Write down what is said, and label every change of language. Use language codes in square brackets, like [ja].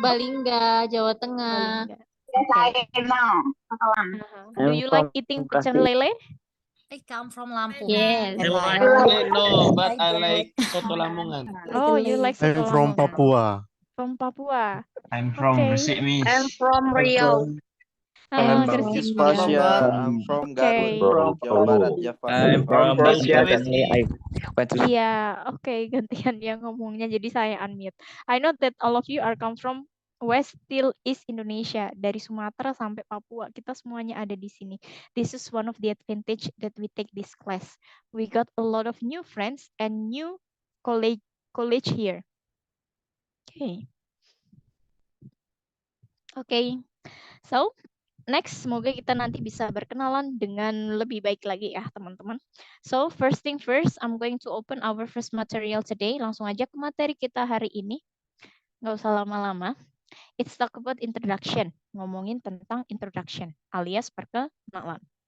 [id] Purbalingga, Jawa Tengah. Purbalingga. [en] Do you like eating pecel lele? I come from Lampung. Yes. No, but I like soto Lamongan. Oh, you like soto I'm from Lamongan. Papua. From Papua. I'm from Okay. Gresik, Miss. I'm from Riau. Palembang, Gresik. East Pasya. I'm from Garut, Jawa Barat, Java. I'm from Persia. I went to [id] Iya, oke, gantian dia ngomongnya. Jadi saya unmute. [en] I know that all of you are come from West till East Indonesia. [id] Dari Sumatera sampai Papua, kita semuanya ada di sini. [en] This is one of the advantage that we take this class. We got a lot of new friends and new college here. Okay. So, next, [id] semoga kita nanti bisa berkenalan dengan lebih baik lagi ya, teman-teman. [en] So, first thing first, I'm going to open our first material today. [id] Langsung aja ke materi kita hari ini. Nggak usah lama-lama. [en] It's talk about introduction. [id] Ngomongin tentang introduction, alias perkenalan.